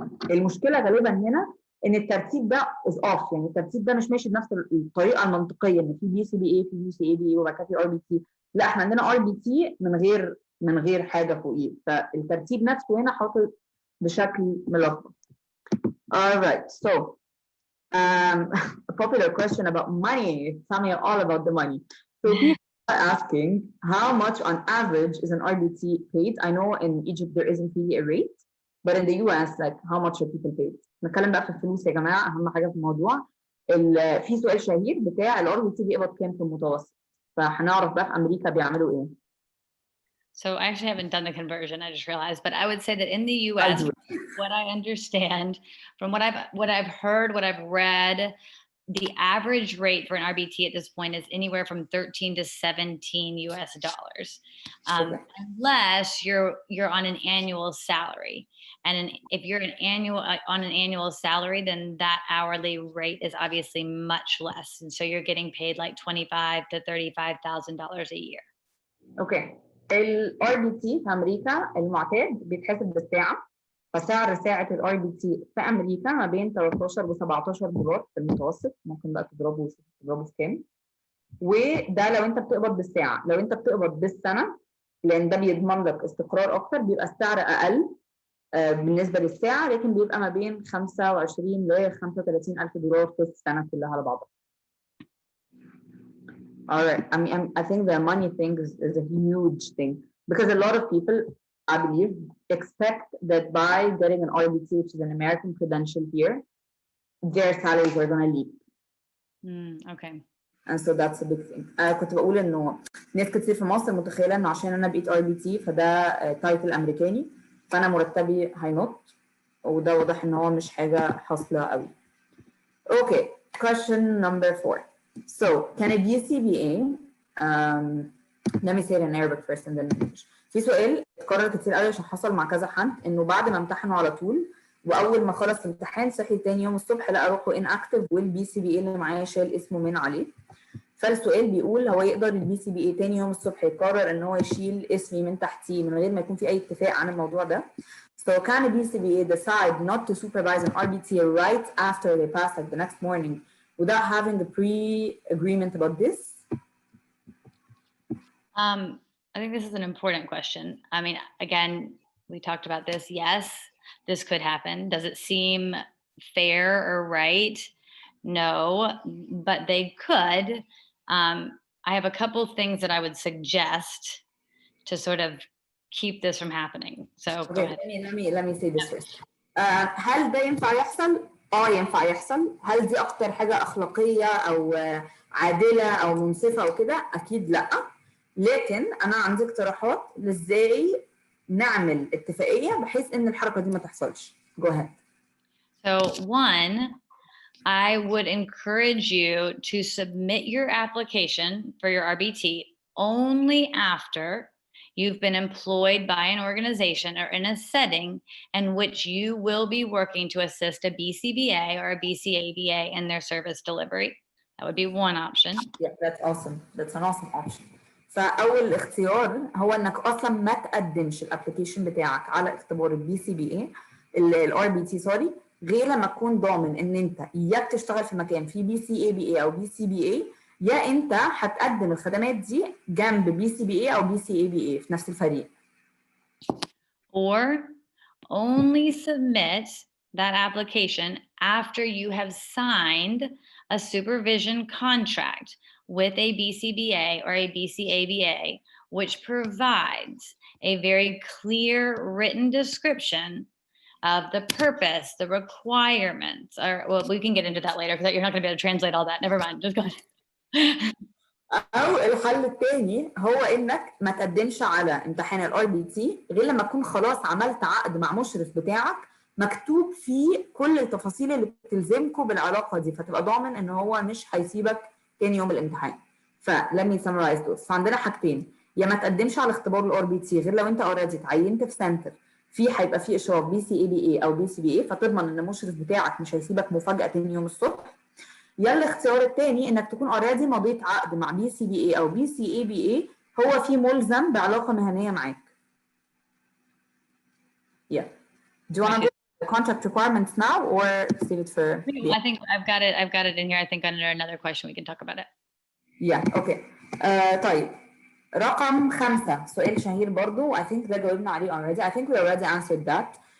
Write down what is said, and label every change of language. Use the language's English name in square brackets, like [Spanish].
[Arabic] المشكله غالبا هنا ان الترتيب ده [English] is off, [Arabic] يعني الترتيب ده مش ماشي بنفس الطريقه المنطقيه، ان في بي سي بي اي، في بي سي اي بي، وبعد كده في ار بي تي. لا، احنا عندنا ار بي تي من غير حاجه فوقيه، فالترتيب نفسه هنا حاطط بشكل ملخبط. [English] Alright, so a popular question about money. Tell me all about the money. So people are asking how much on average is an RBT paid? I know in Egypt there isn't really a rate, but in the US, like how much are people paid? [Arabic] نتكلم بقى في الفلوس يا جماعه، اهم حاجه في الموضوع. في سؤال شهير بتاع الار بي تي بيقبض كام في المتوسط؟ فهنعرف بقى في امريكا بيعملوا ايه. [English] So I actually haven't done the conversion, I just realized, but I would say that in the US, what I understand from what I've heard, what I've read, the average rate for an RBT at this point is anywhere from 13 to 17 US dollars, unless you're on an annual salary. And if you're on an annual salary, then that hourly rate is obviously much less. And so you're getting paid like $25,000 to $35,000 a year. Okay. [Arabic] الار بي تي في امريكا المعتاد بيتحسب بالساعه، فسعر ساعه الار بي تي في امريكا ما بين 13 و 17 دولار في المتوسط. ممكن بقى تضربه في كام. وده لو انت بتقبض بالساعه. لو انت بتقبض بالسنه، لان ده بيضمن لك استقرار اكتر، بيبقى السعر اقل بالنسبه للساعه، لكن بيبقى ما بين 25 ل 35,000 دولار في السنه كلها على بعضها. [English] All right. I think the money thing is a huge thing because a lot of people, I believe, expect that by getting an RBT, which is an American credential here, their salaries are going to leap. Okay. And so that's a big thing. [Arabic] كنت بقول إنه ناس كتير في مصر متخيلة إنه عشان أنا بقيت RBT فده تايتل أمريكاني، فأنا مرتبي هينط، وده واضح إن هو مش حاجة حاصلة قوي. [English] Okay. Question number 4. So, can a BCBA, let me say it in Arabic first and then in English. [Arabic] في سؤال اتكرر كتير قوي عشان حصل مع كذا حد، انه بعد ما امتحنوا على طول واول ما خلص الامتحان صحي تاني يوم الصبح لقى روحه inactive والبي سي بي اي اللي معاه شال اسمه من عليه. فالسؤال بيقول هو يقدر البي سي بي اي تاني يوم الصبح يقرر ان هو يشيل اسمي من تحتيه من غير ما يكون في اي اتفاق عن الموضوع ده؟ [English] So can a BCBA decide not to supervise an RBT right after they pass, like the next morning, without having a pre-agreement about this? I think this is an important question. I mean, again, we talked about this. Yes, this could happen. Does it seem fair or right? No, but they could. I have a couple things that I would suggest to sort of keep this from happening. So go ahead. Let me say this first. [Arabic] هل ده ينفع يحصل؟ ينفع يحصل. هل دي اكتر حاجه اخلاقيه او عادله او منصفه او كده؟ اكيد لا. لكن انا عندي اقتراحات لازاي نعمل اتفاقيه بحيث ان الحركه دي ما تحصلش. [English] Go ahead. So one, I would encourage you to submit your application for your RBT only after you've been employed by an organization or in a setting in which you will be working to assist a BCBA or a BCABA in their service delivery. That would be one option. Yeah, that's awesome. That's an awesome option. [Arabic] فأول اختيار هو إنك أصلاً ما تقدمش الابلكيشن بتاعك على اختبار البي سي بي اي الار بي تي سوري غير لما تكون ضامن إن أنت يا بتشتغل في مكان فيه بي سي اي بي اي أو بي سي بي اي، يا أنت هتقدم الخدمات دي جنب بي سي بي اي أو بي سي اي بي اي في نفس الفريق. [English] Or only submit that application after you have signed a supervision contract with a BCBA or a BCABA, which provides a very clear written description of the purpose, the requirements, or well, we can get into that later because you're not going to be able to translate all that. Never mind, just go ahead. [Arabic] أو الحل الثاني هو إنك ما تقدمش على امتحان الار بي تي غير لما تكون خلاص عملت عقد مع مشرف بتاعك مكتوب فيه كل التفاصيل اللي بتلزمكم بالعلاقه دي، فتبقى ضامن ان هو مش هيسيبك تاني يوم الامتحان. [English] let me summarize those. [Arabic] فعندنا حاجتين، يا ما تقدمش على اختبار الار بي تي غير لو انت اوريدي اتعينت في سنتر هيبقى في اشراف BCABA او BCBA، فتضمن ان المشرف بتاعك مش هيسيبك مفاجاه تاني يوم الصبح. يا الاختيار الثاني انك تكون اوريدي مضيت عقد مع BCBA او BCABA هو فيه ملزم بعلاقه مهنيه معاك. [English] Yeah. Do you want to go to the contract requirements now or save it for? I think I've got it in here. I think under another question we can talk about it. Yeah. Okay. [Arabic] طيب رقم 5 سؤال شهير برضو. [English] I think [Arabic] ده جاوبنا عليه [English] already. I think we already answered that.